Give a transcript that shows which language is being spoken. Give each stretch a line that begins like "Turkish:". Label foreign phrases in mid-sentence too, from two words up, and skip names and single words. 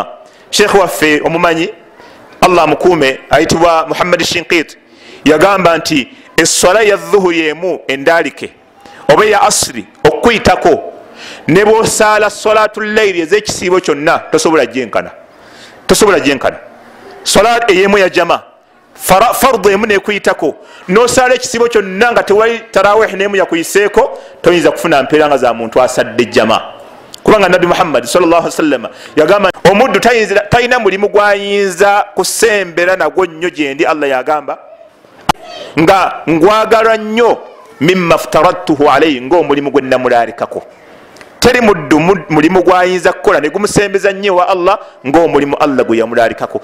Ganda: Sheikh waffe omumanyi Allah mukuume ayitibwa Muhammad Shinqiti yagamba nti eswala ya dhuhuri emu endaalike oba ya asiri okuyitako ne bw'osaala
Arabic: صلاة الليل
Ganda: ez'ekisiibo kyonna tosobola gyenkana, tosobola gyenkana. Swala ey'emu ya jama fardu emu nekuyitako n'osaala ekisiibo kyonna nga tewali tarawih n'emu yakuyiseeko, toyinza kufuna mpeera nga za muntu asadde jama. Kubanga Nabbi Muhammad
Arabic: صلى الله عليه وسلم
Ganda: yagamba omuddu talina mulimu gwayinza kusembera nagwo nnyo gyendi. Allah yagamba nga ngwagala nnyo
Arabic: مما افترضته عليه,
Ganda: ng'omulimu gwe namulalikako. Teri muddu mulimu gwayinza kukola ne gumusembeza nnyo wa Allah ng'omulimu Allah gwe yamulalikako.